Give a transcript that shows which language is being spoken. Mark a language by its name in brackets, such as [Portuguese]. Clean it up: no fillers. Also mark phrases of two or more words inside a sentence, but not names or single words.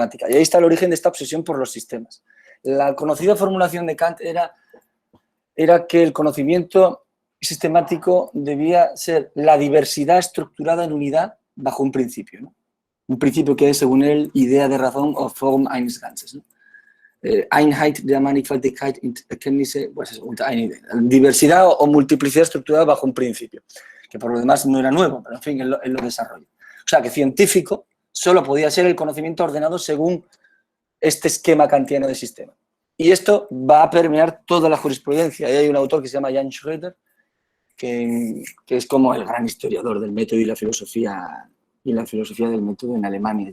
[Spanish] Y ahí está el origen de esta obsesión por los sistemas. La conocida formulación de Kant era que el conocimiento sistemático debía ser la diversidad estructurada en unidad bajo un principio, ¿no? Un principio que es, según él, idea de razón o [German] Form eines Ganzes, [Spanish] ¿no? [German] Einheit der Mannigfaltigkeit in Erkenntnisse, [Spanish] pues diversidad o multiplicidad estructurada bajo un principio, que por lo demás no era nuevo, pero en fin, él lo desarrolla. sea, que científico solo podía ser el conocimiento ordenado según este esquema kantiano de sistema. Y esto va a permear toda la jurisprudencia. Y hay un autor que se llama Jan Schroeder, que es como el gran historiador del método y la filosofía del método en Alemania.